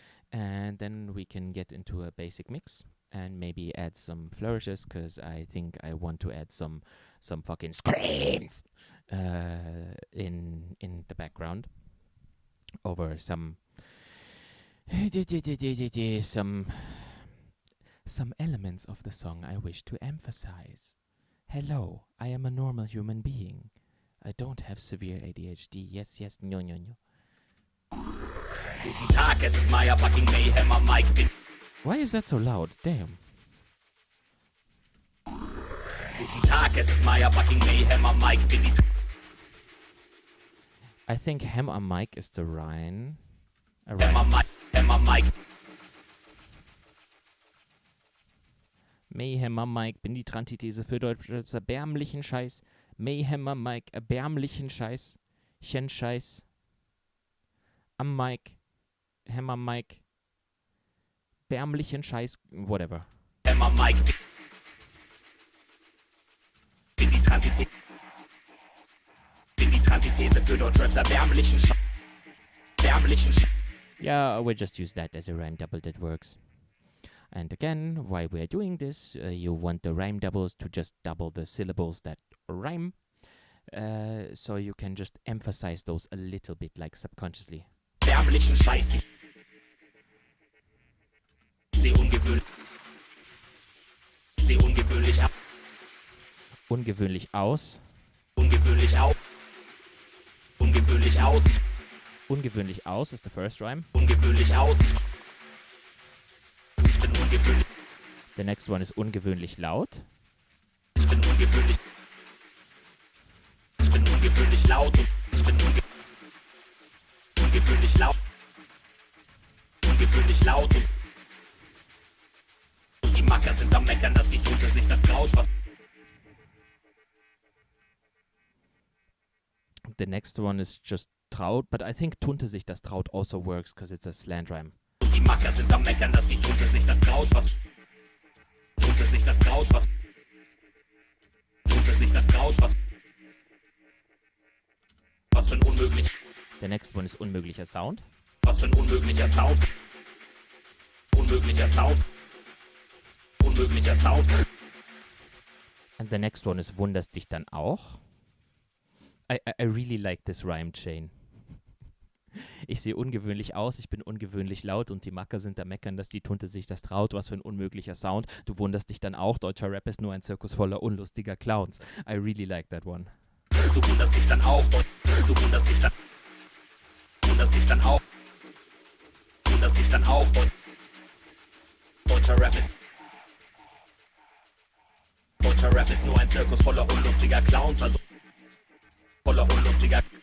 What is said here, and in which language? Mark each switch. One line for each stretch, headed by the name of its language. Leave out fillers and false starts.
English: And then we can get into a basic mix and maybe add some flourishes, because I think I want to add some fucking screams in the background over some elements of the song I wish to emphasize. Hello, I am a normal human being. I don't have severe ADHD. Yes, no.
German: Guten Tag, es ist Maya fucking Mayhem am Mic.
English: Why is that so loud? Damn.
German: Guten Tag, es ist Maya fucking Mayhem am Mic.
English: I think hem am mic is the rhyme.
German: Hem am Mic. Mayhem am Mike, bin die Trantithese für Deutsch, erbärmlichen Scheiß. Mayhem am Mike, erbärmlichen Scheiß. Scheiß. Am Mike, Hammer Mike, erbärmlichen Scheiß, whatever. Hammer Mike. Bin die Trantithese für Deutschraps erbärmlichen Scheiß.
English: Yeah, we'll just use that as a rhyme double that works. And again, while we're doing this, you want the rhyme doubles to just double the syllables that rhyme. So you can just emphasize those a little bit, like subconsciously.
German: Erbärmlichen Scheiß. Ich seh ungewöhnlich aus. Ungewöhnlich aus. Ungewöhnlich aus. Ungewöhnlich aus
English: is the first rhyme.
German: Ungewöhnlich aus. Ich bin ungewöhnlich.
English: The next one is
German: ungewöhnlich laut. Ich bin ungewöhnlich laut. Ich bin ungewöhnlich laut. Ungewöhnlich laut. Und die Macker sind am Meckern, dass die Tute sich das traut. Was
English: The next one is just traut, but I think
German: Tunte sich das traut
English: also works because it's a slant rhyme.
German: Und die Macker sind am Meckern, dass die Tute sich das traut. Was Tute sich das traut. Was Tute sich das traut. Was für ein unmöglich.
English: The next one is
German: unmöglicher Sound. Was für ein unmöglicher Sound. Unmöglicher Sound. Unmöglicher Sound.
English: And the next one is
German: wunderst dich dann auch.
English: I really like this rhyme chain.
German: Ich sehe ungewöhnlich aus, ich bin ungewöhnlich laut und die Macker sind da meckern, dass die Tunte sich das traut. Was für ein unmöglicher Sound. Du wunderst dich dann auch, deutscher Rap ist nur ein Zirkus voller unlustiger Clowns.
English: I really like that one.
German: Du wunderst dich dann auch, du wunderst dich dann auch, deutscher Rap ist nur ein Zirkus voller unlustiger Clowns, also voller unlustiger